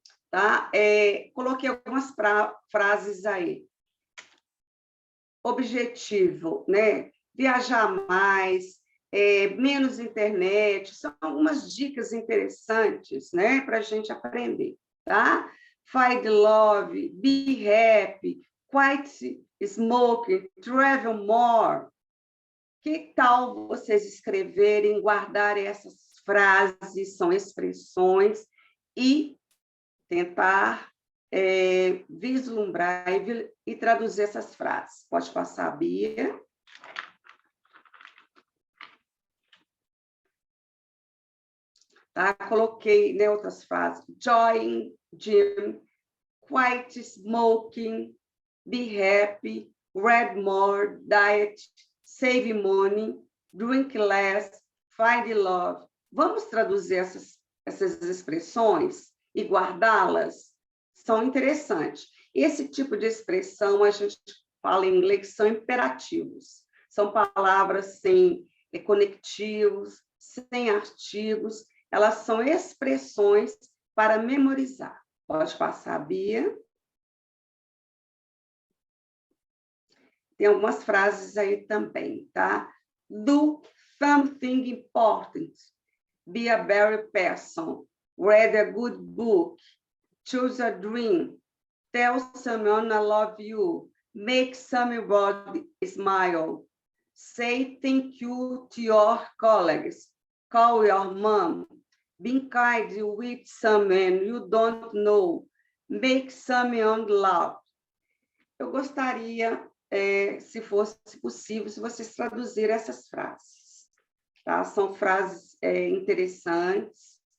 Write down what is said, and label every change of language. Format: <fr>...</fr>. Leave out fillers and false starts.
<pt>Tá? Coloquei algumas frases aí. Objetivo, né? Viajar mais, menos internet, são algumas dicas interessantes, né, para a gente aprender, tá?</pt> <en>Find love, be happy, quit smoking, travel more.</en> <pt>Que tal vocês escreverem, guardarem essas frases, são expressões, e tentar vislumbrar e traduzir essas frases? Pode passar, Bia. Tá? Coloquei, né, outras frases.</pt> <en>Join gym, quit smoking, be happy, read more, diet, save money, drink less, find love.</en> <pt>Vamos traduzir essas expressões e guardá-las? São interessantes. Esse tipo de expressão, a gente fala em inglês, são imperativos. São palavras sem conectivos, sem artigos, elas são expressões para memorizar. Pode passar, Bia. Tem algumas frases aí também, tá?</pt> <en>Do something important. Be a better person. Read a good book. Choose a dream. Tell someone I love you. Make somebody smile. Say thank you to your colleagues. Call your mom. Be kind with someone you don't know. Make someone laugh.</en> <pt>Eu gostaria, se fosse possível, se vocês traduzirem essas frases. Tá? São frases interessantes.</pt>